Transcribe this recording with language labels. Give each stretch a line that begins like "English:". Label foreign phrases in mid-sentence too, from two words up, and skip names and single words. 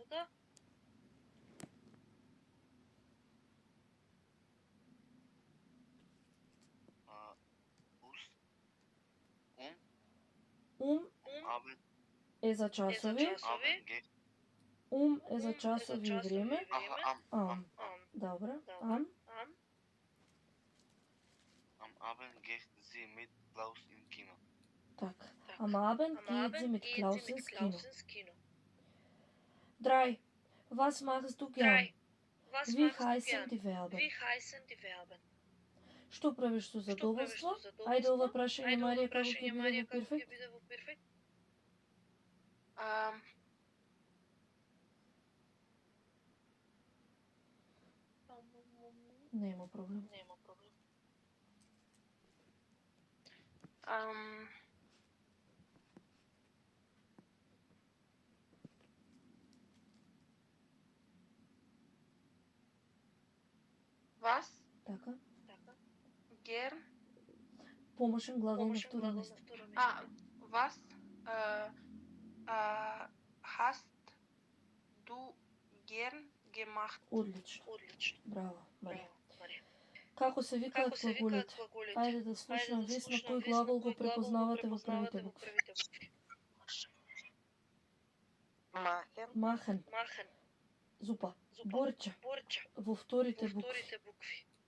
Macedonian: Е за часови. Е за часови и време. Am. Добро.
German: Am. Am Abend geht sie mit Klaus im Kino.
Macedonian: Така.
German: Am Abend geht sie mit Klaus ins Kino. 3. Was machst du gern? Wie heißen die Verben?
Macedonian: Што правиш со задоволство? Ајде ова прашање, Марија, како ќе биде во перфект? Нема проблем.
German: Was?
Macedonian: Така.
German: Gern.
Macedonian: Помошен глагол на второ место.
German: Was hast du gern gemacht?
Macedonian: Одлично. Браво, Марија. Како се викаат глаголите? Ајде да слушнам Весна кој глагол го препознавате во првите букви.
German: Махен.
Macedonian: Зупа. Борча. Во вторите букви.